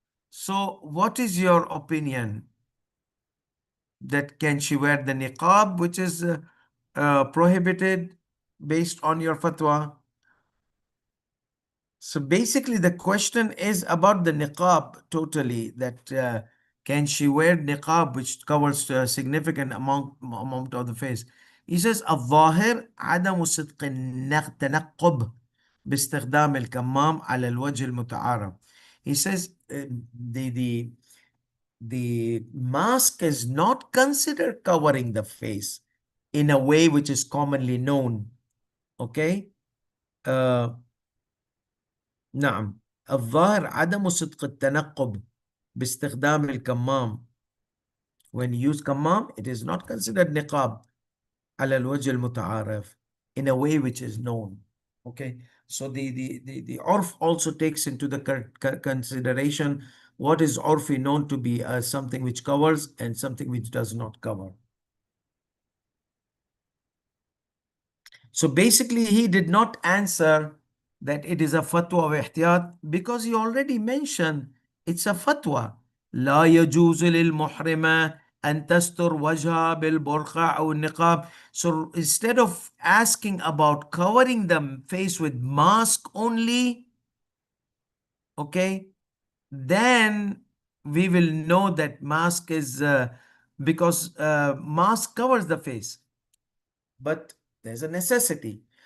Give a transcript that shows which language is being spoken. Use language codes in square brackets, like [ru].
[en] So what is your opinion? That can she wear the niqab, which is prohibited based on your fatwa? So basically the question is about the niqab totally, that can she wear niqab which covers a significant amount of the face. He says [ar] الظاهر عدم صدق التنقب باستخدام الكمام على الوجه المتعارف. [en] He says the mask is not considered covering the face in a way which is commonly known. Okay. [ar] نعم. الظاهر عدم صدق التنقب باستخدام الكمام. [en] When you use kammam, it is not considered niqab [ar] على الوجه المتعارف, [en] in a way which is known. Okay. So the urf also takes into the consideration what is urfi known to be something which covers and something which does not cover. So basically, he did not answer that it is a fatwa of ihtiyat because he already mentioned it's a fatwa. [ar] لا يجوز للمحرمة أن تستر وجهها بالبرقع أو النقاب. [en] So instead of asking about covering the face with mask only, okay, then we will know that mask is because mask covers the face, but there's a necessity.